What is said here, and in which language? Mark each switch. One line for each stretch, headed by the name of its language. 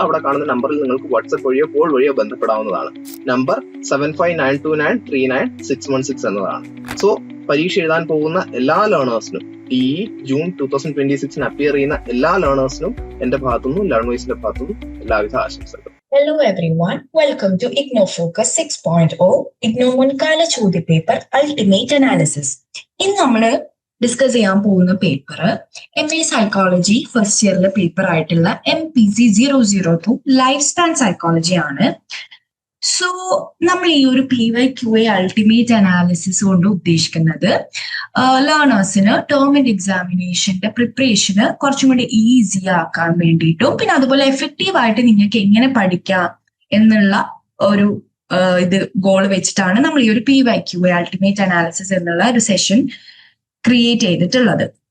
Malayalam: അവിടെ കാണുന്ന നമ്പറിൽ നിങ്ങൾക്ക് വാട്സ്ആപ്പ് വഴിയോ കോൾ വഴിയോ ബന്ധപ്പെടാവുന്നതാണ്. നമ്പർ 7592939616 എന്നതാണ്. സോ പരീക്ഷ എഴുതാൻ പോകുന്ന എല്ലാ ലേണേഴ്സിനും ജൂൺ 2026 അപ്പിയർ ചെയ്യുന്ന എല്ലാ ലേണേഴ്സിനും എന്റെ ഭാഗത്തുനിന്നും ലേൺവൈസിന്റെ ഭാഗത്തുനിന്നും എല്ലാവിധ ആശംസകളും.
English: Hello everyone, welcome to IGNO Focus 6.0
Malayalam: IGNO മുൻകാല ചോദ്യ പേപ്പർ അൾട്ടിമേറ്റ് അനാലിസിസ്. ഇന്ന് നമ്മള് ഡിസ്കസ് ചെയ്യാൻ പോകുന്ന paper MA psychology first ഇയറിലെ paper ആയിട്ടുള്ള MPC 002 ലൈഫ് സ്പാൻ സൈക്കോളജി ആണ്. സോ നമ്മൾ ഈ ഒരു PYQA അൾട്ടിമേറ്റ് അനാലിസിസ് കൊണ്ട് ഉദ്ദേശിക്കുന്നത് ലേണേഴ്സിന് ടേം ആൻഡ് എക്സാമിനേഷന്റെ പ്രിപ്പറേഷന് കുറച്ചും കൂടി ഈസി ആക്കാൻ വേണ്ടിയിട്ടും പിന്നെ അതുപോലെ എഫക്റ്റീവ് ആയിട്ട് നിങ്ങൾക്ക് എങ്ങനെ പഠിക്കാം എന്നുള്ള ഒരു ഇത് ഗോൾ വെച്ചിട്ടാണ് നമ്മൾ ഈ ഒരു PYQA അൾട്ടിമേറ്റ് അനാലിസിസ് എന്നുള്ള ഒരു സെഷൻ ക്രിയേറ്റ് ചെയ്തിട്ടുള്ളത്.